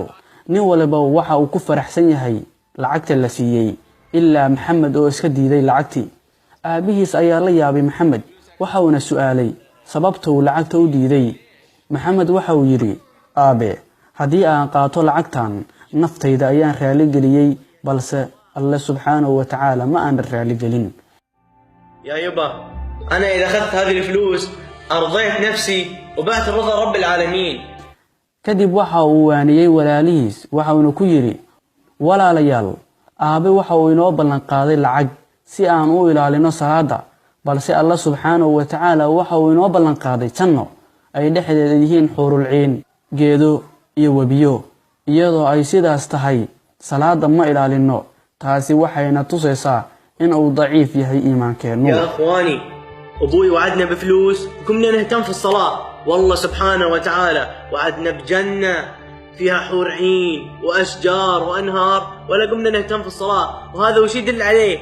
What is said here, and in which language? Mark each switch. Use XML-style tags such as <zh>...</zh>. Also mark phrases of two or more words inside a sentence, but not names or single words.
<so>nin waliba waxa uu ku faraxsan yahay lacagta la siiyay ilaa Maxamed oo iska diiday lacagtii. aabihiis ayaa la yaabay Maxamed waxa uu su'aalay sababta uu lacagta u diiday. Maxamed waxa uu yiri aabe hadii aan qaato lacagtan naftayda ayaan raali geliyay balse Allah</so> <ar>سبحانه وتعالى</ar> <so>ma aan raali gelin.</so> <ar>يا يبا أنا إذا أخذت هذه الفلوس أرضيت نفسي وبعت رضا رب العالمين.</ar> <so>kadib waxa uu waaniyay walaalihiis waxa uu ku yiri walaalayaal aabe waxa uu inoo ballan qaaday lacag si aan u ilaalino salaada balse Allah</so> <ar>سبحانه وتعالى</ar> <so>waxa uu inoo ballan qaaday janno ay dhexdeeda yihiin</so> <ar>حور عين</ar> <so>geedo iyo wabiyo iyadoo ay sidaas tahay salaada ma ilaalino taasi waxayna tusaysaa in uu daciif yahay iimaankeenu.</so> <ar>يا أخواني أبوي وعدنا بفلوس كنا نهتم في الصلاة، والله سبحانه وتعالى وعدنا بجنة فيها حور عين وأشجار وأنهار ولا قمنا نهتم في الصلاة. وهذا وش يدل عليه؟</ar>